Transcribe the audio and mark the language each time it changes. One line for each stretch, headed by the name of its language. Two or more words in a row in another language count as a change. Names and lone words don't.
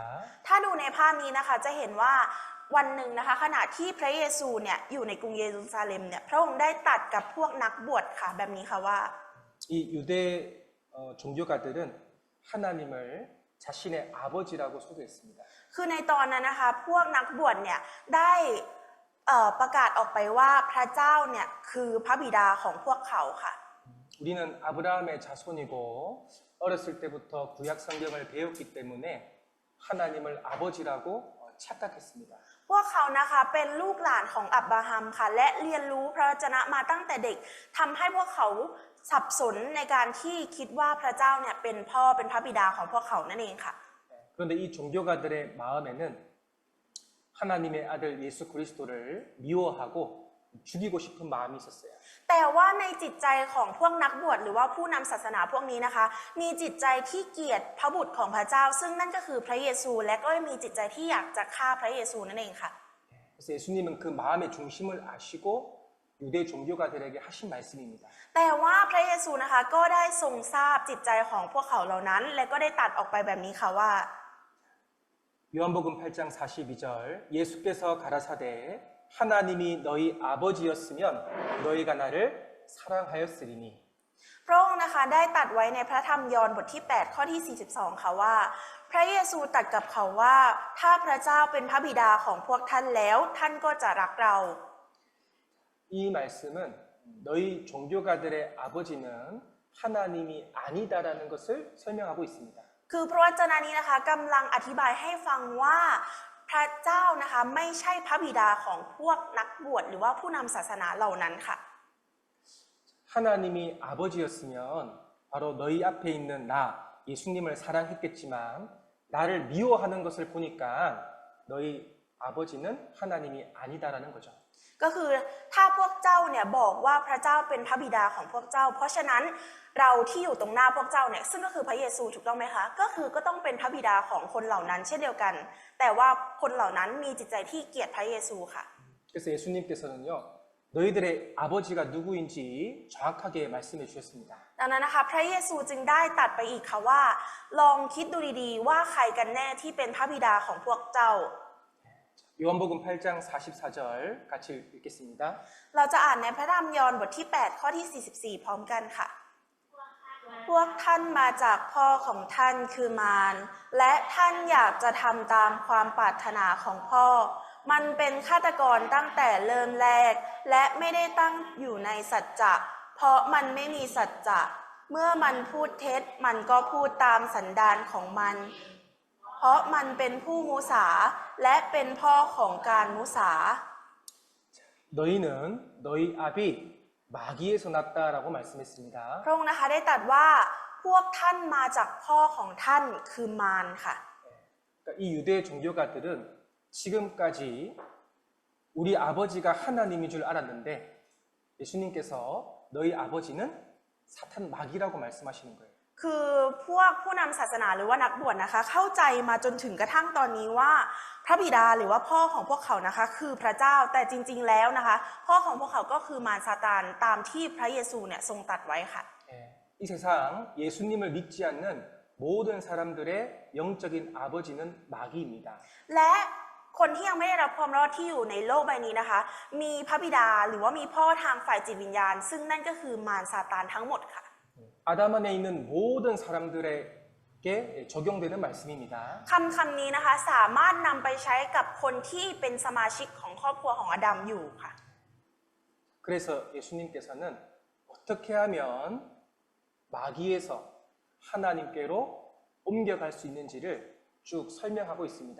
Thai: ถ้าดูในภาพนี้นะคะจะเห็นว่าวันหนึ่งนะคะขณะที่พระเยซูเนี่ยอยู่ในกรุงเยรูซาเล็มเนี่ยพระองค์ได้ตรัสกับพวกนักบวชค่ะแบบนี้ค่ะว่า
Korean: 이 유대 종교가들은 하나님을 자신의 아버지라고 소개했습니다.
Thai: คือในตอนนั้นนะคะพวกนักบวชเนี่ยได้ประกาศออกไปว่าพระเจ้าเนี่ยคือพระบิดาของพวกเขาค่ะ
Korean: 우리는 아브라함의 자손이고 어렸을 때부터 구약 성경을 배웠기 때문에 하나님을 아버지라고 착각했습니다.
Thai: พวกเขานะคะเป็นลูกหลานของอับราฮัมค่ะและเรียนรู้พระวจนะมาตั้งแต่เด็กทำให้พวกเขาสับสนในการที่คิดว่าพระเจ้าเนี่ยเป็นพ่อเป็นพระบิดาของพวกเขานั่นเองค่ะ
Korean: 그런데 이 종교가들의 마음에는 하나님의 아들 예수 그리스도를 미워하고 죽이고 싶은 마음이 있었어요.
Thai: แต่ว่าในจิตใจของพวกนักบวชหรือว่าผู้นำศาสนาพวกนี้นะคะมีจิตใจที่เกลียดพระบุตรของพระเจ้าซึ่งนั่นก็คือพระเยซูและก็มีจิตใจที่อยากจะฆ่าพระเยซูนั่นเองค่ะ
Korean: 그래서 예수님은 그 마음의 중심을 아시고 유대 종교가들에게 하신 말씀입니다.
Thai: แต่ว่าพระเยซูนะคะก็ได้ทรงทราบจิตใจของพวกเขาเหล่านั้นและก็ได้ตัดออกไปแบบนี้ค่ะว่า
Korean: 요한복음 8장 42절 예수께서 가라사대 하나님이 너희 아버지였으면 너희가 나를 사랑하였으리니
Thai: พระองค์นะคะได้ตัดไว้ในพระธรรมยอห์นบทที่ 8 ข้อที่ 42 ค่ะว่า พระเยซูตรัสกับเขาว่าถ้าพระเจ้าเป็นพระบิดาของพวกท่านแล้วท่านก็จะรักเรา
Korean: 이 말씀은 너희 종교가들의 아버지는 하나님이 아니다라는 것을 설명하고 있습니다.
Thai: คือพระวจนะนี้นะคะกำลังอธิบายให้ฟังว่าพระเจ้านะคะไม่ใช่พระบิดาของพวกนักบวชหรือว่าผู้นำศาสนาเหล่านั้นค่ะ
Korean: 하나님이 아버지였으면 바로 너희 앞에 있는 나 예수님을 사랑했겠지만 나를 미워하는 것을 보니까 너희 아버지는 하나님이 아니다라는 거죠.
Thai: ก็คือถ้าพวกเจ้าเนี่ยบอกว่าพระเจ้าเป็นพระบิดาของพวกเจ้า เพราะฉะนั้นเราที่อยู่ตรงหน้าพวกเจ้าเนี่ยซึ่งก็คือพระเยซูถูกต้องไหมคะก็คือก็ต้องเป็นพระบิดาของคนเหล่านั้นเช่นเดียวกัน แต่ว่าคนเหล่านั้นมีจิตใจที่เกลียดพระเยซูค่ะ
Korean: 그래서 예수님께서는요 너희들의 아버지가 누구인지 정확하게 말씀해 주셨습니다.
Thai: ดังนั้นนะคะพระเยซูจึงได้ตัดไปอีกค่ะว่า ลองคิดดูดีๆว่าใครกันแน่ที่เป็นพระบิดาของพวกเจ้า
Korean: 요한복음 8장 44절 같이 읽겠습니다.
Thai: เราจะอ่านในพระธรรมยอห์นบทที่ 8 ข้อที่ 44 พร้อมกันค่ะ พวกท่านมาจากพ่อของท่านคือมารและท่านอยากจะทำตามความปรารถนาของพ่อ มันเป็นฆาตกรตั้งแต่เริ่มแรก และไม่ได้ตั้งอยู่ในสัจจะเพราะมันไม่มีสัจจะเมื่อมันพูดเท็จมันก็พูดตามสันดานของมัน เพราะมันเป็นผู้มุสาและเป็นพ่อของการมุสา
Korean: 너희는 너희 압이 마귀에서 났다라고 말씀했습니다.
Thai: พระองค์นะคะได้ตรัสว่าพวกท่านมาจากพ่อของท่านคือมารค่ะ
Korean: 그러니까 이 유대 종교가들은 지금까지 우리 아버지가 하나님인 줄 알았는데 예수님께서 너희 아버지는 사탄 마귀라고 말씀하시는 거예요.
Thai: คือพวกผู้นำศาสนาหรือว่านักบวชนะคะเข้าใจมาจนถึงกระทั่งตอนนี้ว่าพระบิดาหรือว่าพ่อของพวกเขานะคะคือพระเจ้าแต่จริงๆแล้วนะคะพ่อของพวกเขาก็คือมารซาตานตามที่พระเยซูเนี่ยทรงตรัสไว้ค่ะ
Korean: 이 세상 예수님을 믿지 않는 모든 사람들의 영적인 아버지는 마귀입니다.
Thai: และคนที่ยังไม่ได้รับความรอดที่อยู่ในโลกใบนี้นะคะมีพระบิดาหรือว่ามีพ่อทางฝ่ายจิตวิญญาณ ซึ่งนั่นก็คือมารซาตานทั้งหมดค่ะ
Korean: 아담 안에 있는 모든 사람들에게 적용되는 말씀입니다.
Thai: คำนี้นะคะสามารถนำไปใช้กับคนที่เป็นสมาชิกของครอบครัวของอาดัมอยู่ค่ะ
Korean: 그래서 예수님께서는 어떻게 하면 마귀에서 하나님께로 옮겨갈 수 있는지를 쭉 설명하고 있습니다.